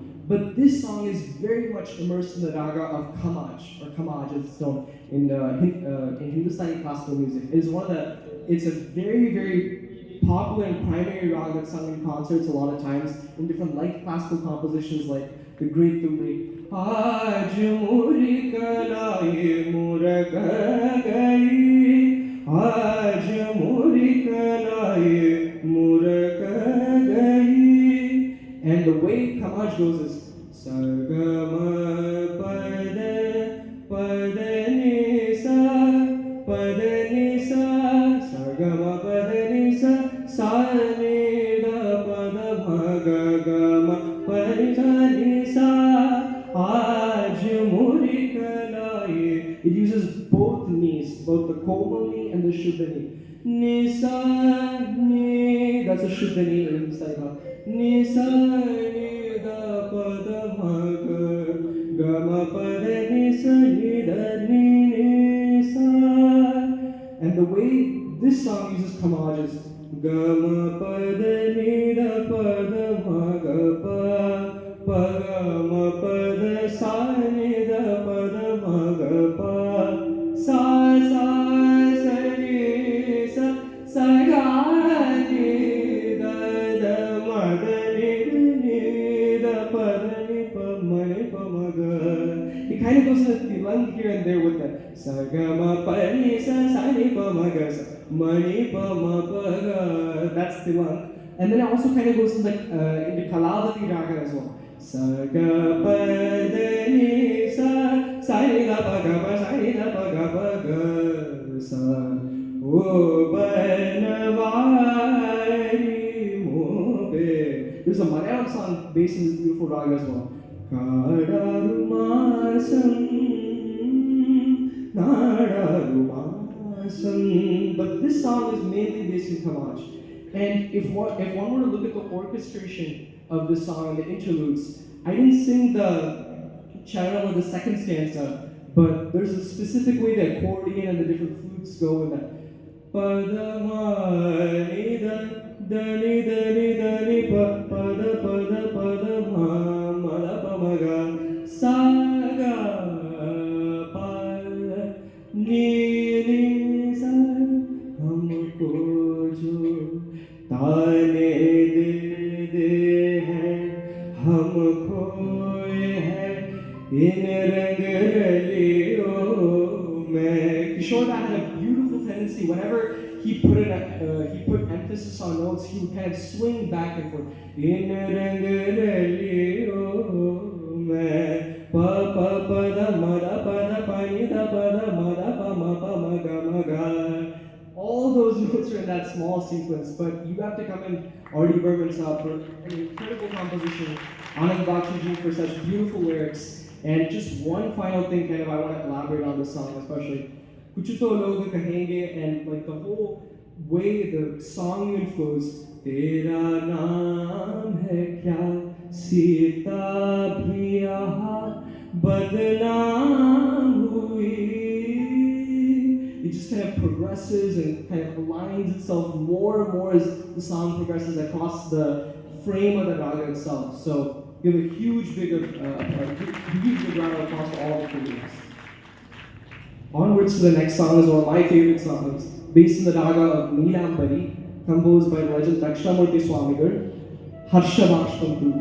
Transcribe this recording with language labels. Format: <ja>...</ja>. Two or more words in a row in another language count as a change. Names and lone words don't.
<en>But this song is very much immersed in the raga of Kamaj, or Kamaj as it's known in Hindustani classical music. It's a very, very popular and primary raga that's sung in concerts a lot of times in different light classical compositions like the great Tumri.</en> <hi>आज मुरी कलई मुरग गई, आज मुरी कलई मुरग गई,</hi> <en>goes is</en> <hi>सा ग म प ध नि सा सा ग म प ध नि सा नि ध प ध म ग ग म प नि सा आज मुरी कलाये.</hi> <en>It uses both knees, both the komal knee and the shuddha knee.</en> <hi>नि सा नि,</hi> <en>that's a shuddha knee in Sai.</en> <hi>नि सा नि ध प ध म ग म प ध नि सा नि ध नि सा.</hi> <en>And the way this song uses kamajas,</en> <hi>ग म प ध नि ध प ध म ग प ग म प ध सा नि ध प ध म ग प सा सा नि सा ग नि ध म ध नि ध प ध नि प म ग.</hi> <en>It kind of goes with the</en> <hi>lung here and there with the सा ग म प नि सा नि प म ग सा म नि प म प ग.</hi> <en>That's the lung. And then it also kind of goes into Kalavati raga as well.</en> <hi>सा ग प ध नि सा नि ध प ग प नि ध प ग सा ओ बनवारी मो बे.</hi> <en>There's a Malayalam song based in this beautiful raga as well. Kadarumasam Nadarumasam. But this song is mainly based in Kamaj. And if one were to look at the orchestration of this song and the interludes, I didn't sing the channel or the second stanza, but there's a specific way the accordion and the different flutes go in that.</en> <hi>पधम नि ध नि प पध म ध प म ग सा ग प नि सा हमको जो ताने दे हैं हम खोए हैं इन रंग रलियों में.</hi> <en>Kishore had a beautiful tendency whenever he put emphasis on notes, he would kind of swing back and forth.</en> <hi>इन रंग रलियों में प प प ध म ध प नि ध प ध म ध प म ग.</hi> <en>All those notes are in that small sequence, but you have to come in R.D. Burman's for an incredible composition, Anand Bakshi for such beautiful lyrics. And just one final thing kind of I want to elaborate on this song especially.</en> <hi>कुछ तो लोग कहेंगे,</hi> <en>and like the whole way the song even flows.</en> <hi>तेरा नाम है क्या सीता भी यहाँ बदनाम हुई.</hi> <en>It just kind of progresses and kind of aligns itself more and more as the song progresses across the frame of the raga itself. So give a huge big round of applause to all the figures. Onwards to the next song is one of my favorite songs, based in the raga of Neelambari, composed by legend Dakshinamurti Swamigal, Harsha Bashpam Tubi.</en>